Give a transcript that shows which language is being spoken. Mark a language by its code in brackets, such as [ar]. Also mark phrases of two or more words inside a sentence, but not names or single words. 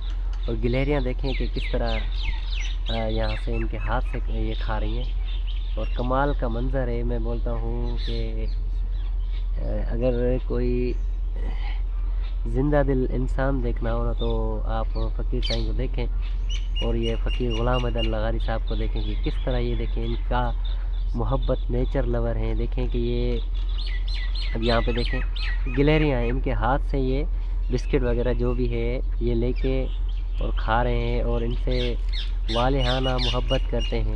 [hi] और गिलहरियाँ देखें कि किस तरह यहाँ से इनके हाथ से ये खा रही हैं। और कमाल का मंज़र है। मैं बोलता हूँ कि अगर कोई ज़िंदा दिल इंसान देखना हो ना तो आप फ़कीर साईं को देखें और ये फ़कीर ग़ुलाम हैदर लगारी साहब को देखें कि किस तरह ये देखें इनका मोहब्बत, नेचर लवर हैं। देखें कि ये अब यहाँ पे देखें गिलहरियाँ हैं, इनके हाथ से ये बिस्किट वगैरह जो भी है ये लेके और खा रहे हैं और इनसे वालिहाना मोहब्बत करते हैं।